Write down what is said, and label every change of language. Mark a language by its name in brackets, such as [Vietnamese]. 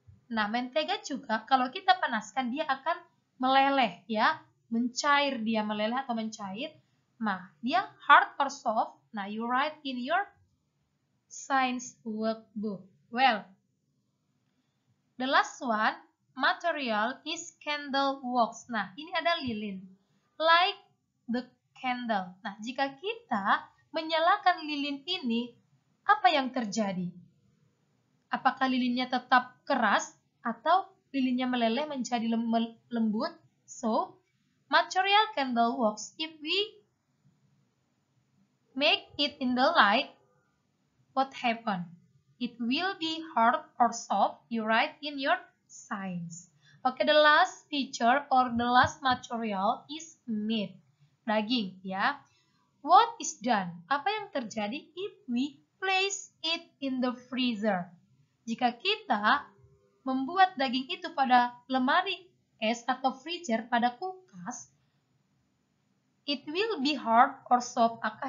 [Indonesian] Nah, mentega juga kalau kita panaskan dia akan meleleh ya, mencair, dia meleleh atau mencair. Nah, dia [English] hard or soft? Nah, you write in your science workbook. Well, the last one, material is candle wax. [Indonesian] Nah, ini ada lilin. [English] Like the candle. [Indonesian] Nah, jika kita menyalakan lilin ini, apa yang terjadi? Apakah lilinnya tetap keras atau lilinnya meleleh menjadi lembut? [English] So, material candle wax. If we make it in the light, what happen? It will be hard or soft. You write in your science. Okay, the last feature or the last material is meat. [Indonesian] Daging, ya. [English] What is done? [Indonesian] Apa yang terjadi [English] if we place it in the freezer? [Indonesian] Jika kita membuat daging itu pada lemari es atau freezer pada kulkas, [English] it will be hard or soft.